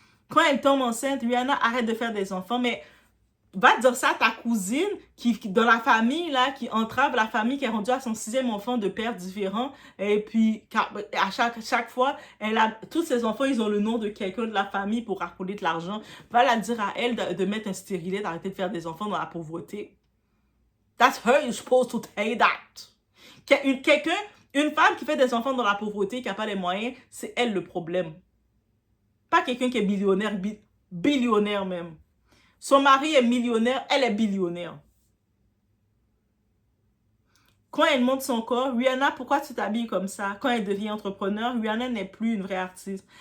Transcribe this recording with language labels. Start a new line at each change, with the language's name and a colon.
French: Quand elle tombe enceinte, Rihanna arrête de faire des enfants, mais va dire ça à ta cousine qui dans la famille, là, qui entrave la famille, qui est rendue à son 6e enfant de pères différents. Et puis, à chaque fois, tous ses enfants, ils ont le nom de quelqu'un de la famille pour racoler de l'argent. Va la dire à elle de mettre un stérilet, d'arrêter de faire des enfants dans la pauvreté.
English: That's her you're supposed to say that.
French: Une femme qui fait des enfants dans la pauvreté, qui n'a pas les moyens, c'est elle le problème. Pas quelqu'un qui est millionnaire, billionnaire même. Son mari est millionnaire, elle est billionnaire. Quand elle monte son corps, Rihanna, pourquoi tu t'habilles comme ça? Quand elle devient entrepreneur, Rihanna n'est plus une vraie artiste.